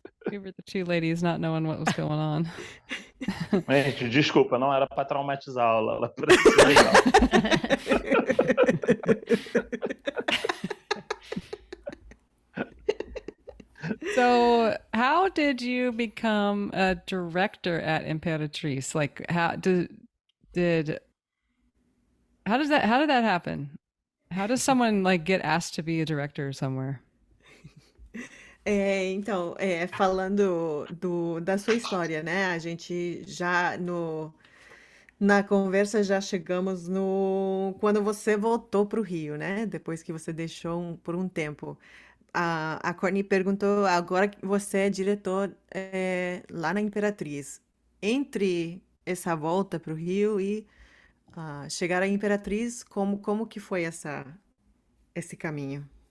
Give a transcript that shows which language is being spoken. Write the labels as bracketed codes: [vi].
[en] We were the two ladies not knowing what was going on. [pt] Gente, desculpa, não era para traumatizar a aula. Ela parecia legal. [en] So, how did you become a director at Imperatriz? Like, how did how did that happen? How does someone like get asked to be a director somewhere? [pt] Então, falando da sua história, né? A gente já na conversa já chegamos no quando você voltou para o Rio, né? Depois que você deixou por um tempo. A Courtney perguntou, agora que você é diretor lá na Imperatriz, entre essa volta para o Rio e chegar à Imperatriz, como que foi esse caminho?